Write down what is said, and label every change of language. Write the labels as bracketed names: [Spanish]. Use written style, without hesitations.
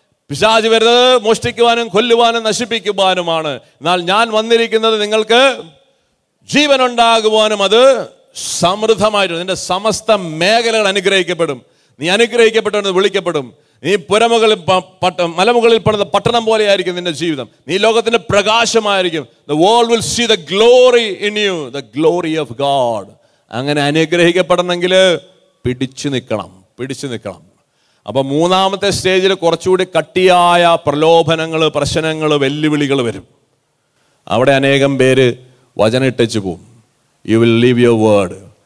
[Malayalam] പിശാച് വരുന്നത് മോഷ്ടിക്കുവാനും കൊല്ലുവാനും നശിപ്പിക്കുവാനുമാണ്. എന്നാൽ ഞാൻ വന്നിരിക്കുന്നത് നിങ്ങൾക്ക് ജീവൻ ഉണ്ടാകുവാനും അത് സമൃദ്ധമായിട്ട്. നിന്റെ സമസ്ത മേഖലകൾ അനുഗ്രഹിക്കപ്പെടും. നീ അനുഗ്രഹിക്കപ്പെട്ടവന് വിളിക്കപ്പെടും. നീ മലമുകളിൽ പണിത പട്ടണം പോലെ ആയിരിക്കും നിന്റെ ജീവിതം. നീ ലോകത്തിന്റെ പ്രകാശമായിരിക്കും. [English] The world will see the glory in you, the glory of God. [Malayalam] അങ്ങനെ അനുഗ്രഹിക്കപ്പെടണമെങ്കിൽ പിടിച്ചു നിൽക്കണം. അപ്പൊ 3-ാമത്തെ സ്റ്റേജിൽ കുറച്ചുകൂടി കട്ടിയായ പ്രലോഭനങ്ങൾ, പ്രശ്നങ്ങൾ, വെല്ലുവിളികൾ വരും. അവിടെ അനേകം പേര് വചനം ഇട്ടു പോവും. [English] You will leave your word.